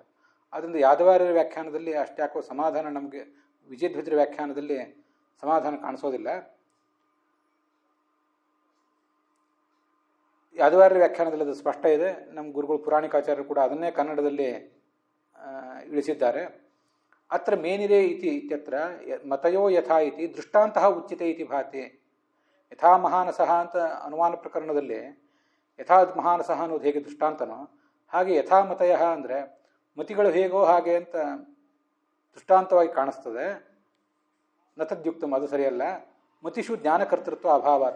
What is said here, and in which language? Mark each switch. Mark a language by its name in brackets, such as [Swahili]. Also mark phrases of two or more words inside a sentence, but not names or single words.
[Kannada] ಆದ್ದರಿಂದ ಯಾದವಾರ್ಯರ ವ್ಯಾಖ್ಯಾನದಲ್ಲಿ ಅಷ್ಟ್ಯಾಕೋ ಸಮಾಧಾನ ನಮಗೆ ವಿಜಯಧ್ವಜರ ವ್ಯಾಖ್ಯಾನದಲ್ಲಿ ಸಮಾಧಾನ ಕಾಣಿಸೋದಿಲ್ಲ. ಯಾದವಾರ್ಯರ ವ್ಯಾಖ್ಯಾನದಲ್ಲಿ ಅದು ಸ್ಪಷ್ಟ ಇದೆ. ನಮ್ಮ ಗುರುಗಳು ಪುರಾಣಿಕಾಚಾರ್ಯರು ಕೂಡ ಅದನ್ನೇ ಕನ್ನಡದಲ್ಲಿ ಇಳಿಸಿದ್ದಾರೆ. [Sanskrit] ಅತ್ರ ಮೇನಿರೆ ಇತಿ ಇತ್ಯತ್ರ ಮತಯೋ ಯಥಾ ಇತಿ ದೃಷ್ಟಾಂತಃ ಉಚ್ಯತೆ ಇತಿ ಭಾತಿ. ಯಥಾ ಮಹಾನಸಃ [Kannada] ಅಂತ ಅನುಮಾನ ಪ್ರಕರಣದಲ್ಲಿ [Sanskrit] ಯಥಾ ಮಹಾನಸಃ [Kannada] ಅನ್ನೋದು ಹೇಗೆ ದೃಷ್ಟಾಂತನೋ ಹಾಗೆ [Sanskrit] ಯಥಾ ಮತಯ [Kannada] ಅಂದರೆ ಮತಿಗಳು ಹೇಗೋ ಹಾಗೆ ಅಂತ ದೃಷ್ಟಾಂತವಾಗಿ ಕಾಣಿಸ್ತದೆ. [Sanskrit] ನತದ್ಯುಕ್ತಂ, [Kannada] ಅದು ಸರಿಯಲ್ಲ. [Sanskrit] ಮತಿಷು ಜ್ಞಾನಕರ್ತೃತ್ವ ಅಭಾವಾತ್.